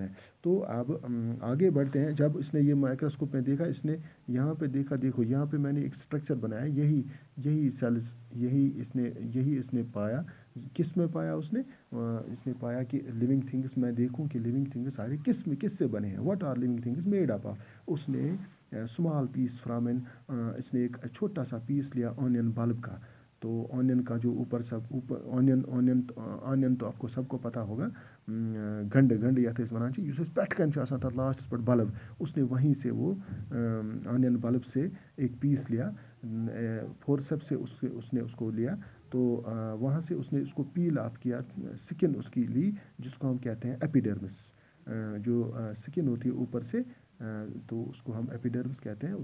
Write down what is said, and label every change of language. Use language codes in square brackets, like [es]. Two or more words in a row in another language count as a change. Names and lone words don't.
[ur] تو اب آگے بڑھتے ہیں. جب اس نے یہ مائکروسکوپ میں دیکھا، اس نے یہاں پہ دیکھا، دیکھو یہاں پہ میں نے ایک اسٹرکچر بنایا، یہی سیلز، یہی اس نے پایا. کس میں پایا اس نے پایا کہ [en] living things, [ur] میں دیکھوں کہ [en] living things [ur] سارے کس سے بنے ہیں. [en] What are living things made up of. [ur] اس نے [en] small piece from [ur] اس نے ایک چھوٹا سا پیس لیا [en] onion bulb [ur] کا. تو آنین کا جو اوپر آنین تو آپ کو سب کو پتہ ہوگا، [ks] گنڈ یتھ أسۍ وَنان چھِ، یُس أسۍ پٮ۪ٹھ کَنۍ چھُ آسان تَتھ لاسٹَس پٮ۪ٹھ بلب. [ur] اس نے وہیں سے وہ [en] onion bulb [ur] سے ایک پیس لیا، فورسپ سے اس نے اس کو لیا. تو وہاں سے اس نے اس کو [en] peel off [ur] کیا، سکن اس کی لی، جس کو ہم کہتے ہیں ایپیڈرمس. جو سکن ہوتی ہے اوپر سے، تو اس کو ہم ایپیڈرمس کہتے ہیں.